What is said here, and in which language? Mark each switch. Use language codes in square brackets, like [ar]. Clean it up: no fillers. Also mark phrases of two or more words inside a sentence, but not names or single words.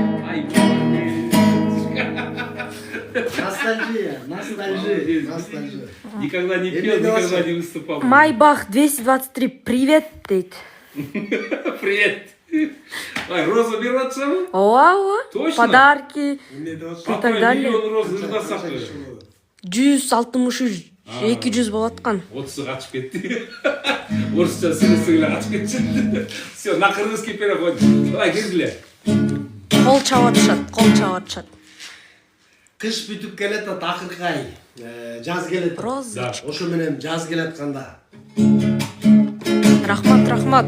[ru] Ностальжия. Никогда не пел, никогда не выступал. [ky] Майбах 223, привет, дейт. [ru] Привет. Ай, роза берет саму? [ky] Ооба, [ru] Точно? подарки Папа далее. [ky] миллион роза жырдасак. 163, 200 болуп аткан. 30 качып кетти. Орусча сөйлөсөң эле качып кетчү. [ru] Все, на кыргызский переход. [ky] Давай келгиле. Кол чаап атышат. Кыш бүтүп келет, акыркы ай. Жаз келет. Роза. Ошо менен жаз келатканда. Рахмат.